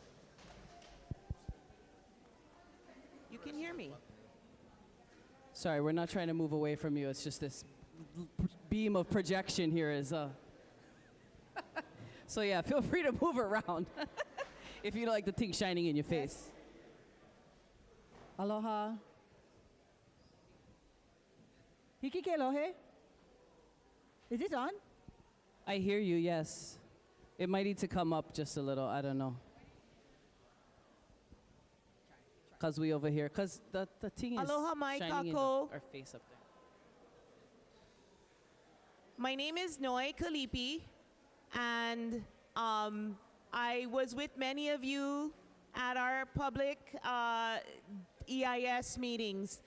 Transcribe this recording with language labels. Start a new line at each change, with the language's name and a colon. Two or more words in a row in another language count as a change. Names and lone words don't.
English: You can hear me. Sorry, we're not trying to move away from you. It's just this beam of projection here is. So yeah, feel free to move around if you don't like the thing shining in your face.
Hawaiian: Aloha. Hiki ke lohe?
English: Is this on? I hear you, yes. It might need to come up just a little, I don't know. Because we over here, because the thing is
Hawaiian: Aloha, mai
English: shining in
Hawaiian: Kako.
English: our face up there. My name is Noi Kalipi, and I was with many of you at our public EIS meetings.